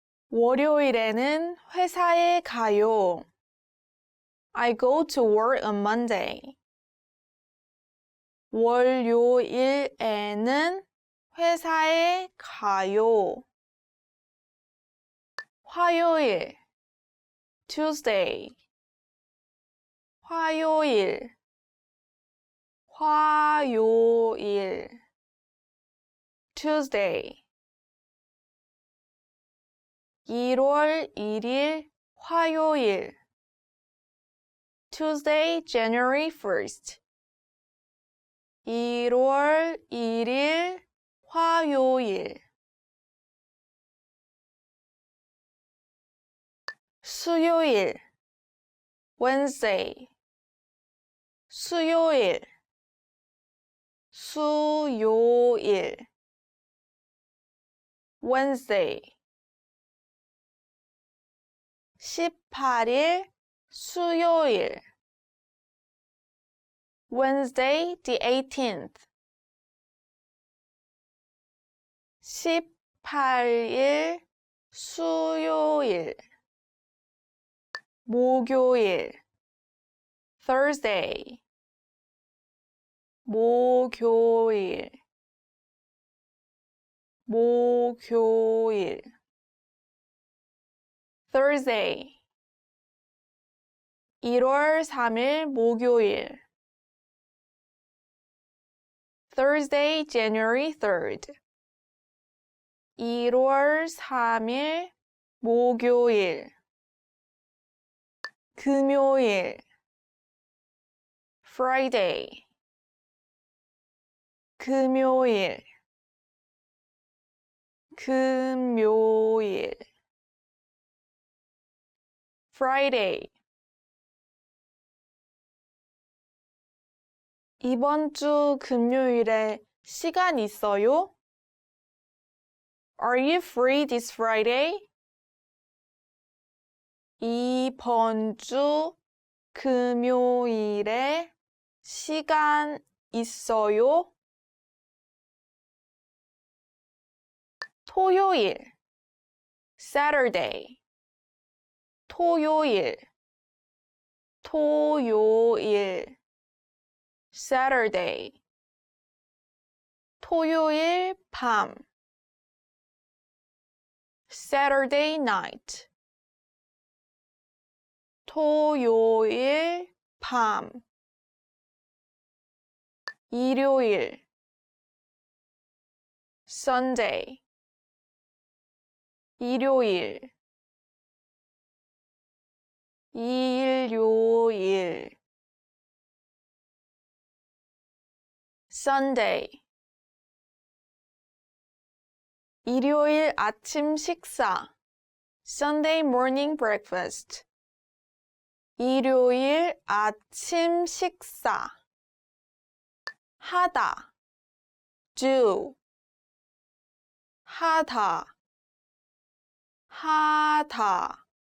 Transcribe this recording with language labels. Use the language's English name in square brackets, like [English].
[Korean] 월요일에는 회사에 가요. [English] I go to work on Monday. [Korean] 월요일에는 회사에 가요. 화요일, [English] Tuesday. [Korean] 화요일, 화요일, [English] Tuesday. [Korean] 1월 1일 화요일, [English] Tuesday, January 1st. [Korean] 1월 1일 화요일. 수요일, [English] Wednesday. [Korean] 수요일, 수요일, [English] Wednesday. [Korean] 18일 수요일, [English] Wednesday, the 18th. [Korean] 18일 수요일, 목요일, [English] Thursday. [Korean] 목요일, 목요일, [English] Thursday. [Korean] 1월 3일 목요일, [English] Thursday, January 3rd. [Korean] 1월 3일 목요일, 금요일, [English] Friday. [Korean] 금요일, 금요일, [English] Friday. [Korean] 이번 주 금요일에 시간 있어요? [English] Are you free this Friday? [Korean] 이번 주 금요일에 시간 있어요? 토요일, [English] Saturday. [Korean] 토요일, 토요일, [English] Saturday. [Korean] 토요일 밤, [English] Saturday night. [Korean] 토요일 밤. 일요일, [English] Sunday. [Korean] 일요일, 일요일, [English] Sunday. [Korean] 일요일 아침 식사, [English] Sunday morning breakfast. [Korean] 일요일 아침 식사. 하다, [English] do. [Korean] 하다, 하다,